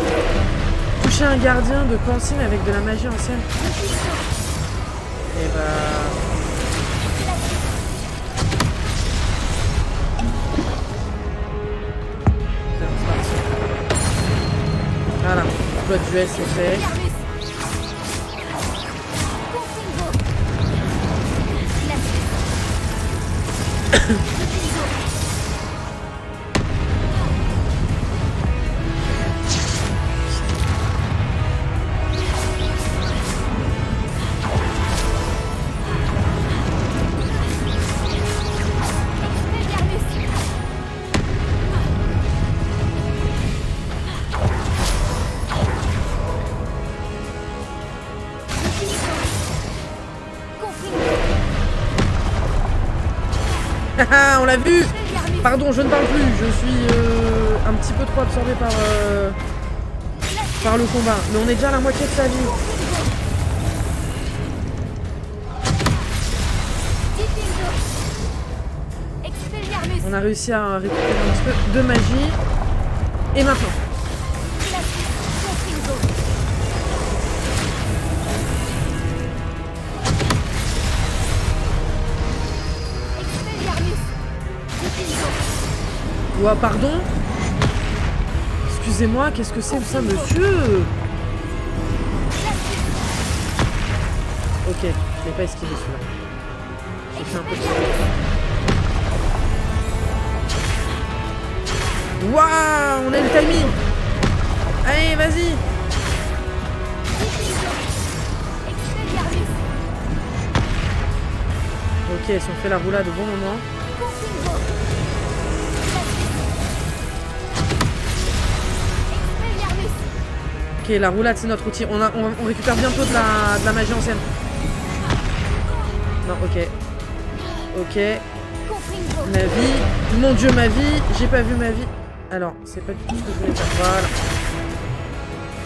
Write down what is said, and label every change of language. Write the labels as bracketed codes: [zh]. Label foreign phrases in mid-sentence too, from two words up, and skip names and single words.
[fr] Toucher un gardien de Cancine avec de la magie ancienne. Et bah... c'est parti. Voilà, bloc duel c'est fait. Expelliarmus. Confringo. Glacius. Diffingo. Expelliarmus. Confringo. Haha, on l'a vu. Expelliarmus. Pardon, je ne parle plus. Je suis un petit peu trop absorbé par le combat. Mais on est déjà à la moitié de sa vie. Diffingo. Expelliarmus. On a réussi à récupérer un petit peu de magie. Et maintenant. Glacius. Confringo. Expelliarmus. Diffingo. Ouah, pardon. Excusez-moi, qu'est-ce que c'est que ça, monsieur? Glacius. Ok, je l'ai pas esquivé celui-là. J'ai fait un peu de... Waouh, on a le timing. Allez, vas-y. Diffingo. Expelliarmus. Ok, si on fait la roulade au bon moment. Confringo. Expelliarmus. Ok, la roulade c'est notre outil. On récupère bientôt de la magie ancienne. Non, ok. Ok. Confringo. Ma vie. Mon dieu, ma vie. J'ai pas vu ma vie. Alors, c'est pas du tout ce que je voulais faire.